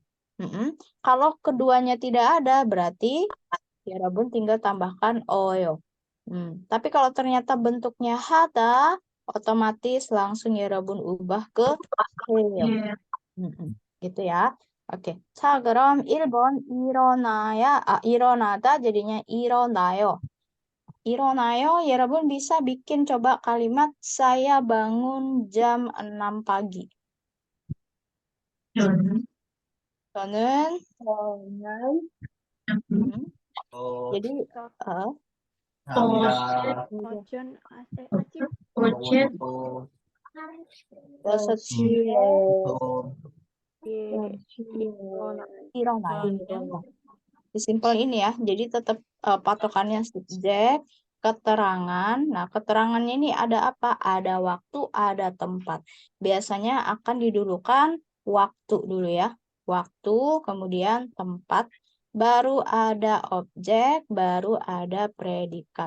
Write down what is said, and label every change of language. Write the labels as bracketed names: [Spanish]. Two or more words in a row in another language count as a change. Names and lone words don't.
[Indonesian] Kalau keduanya tidak ada, berarti ya Rabun tinggal tambahkan oyo. Tapi kalau ternyata bentuknya hata, otomatis langsung ya Rabun ubah ke heyo. Gitu ya. Oke. [Korean] 자, 그럼 1번 일어나다 jadinya 일어나요. 일어나요. [Indonesian] 여러분 bisa bikin coba kalimat saya bangun jam 6 pagi. [Korean] 저는 jadi 여섯 시에 일어나요. [Indonesian] Simpel ini ya. Jadi tetap patokannya subjek, keterangan. Nah, keterangannya ini ada apa? Ada waktu, ada tempat. Biasanya akan didulukan waktu dulu ya. Waktu, kemudian tempat, baru ada objek, baru ada predikat.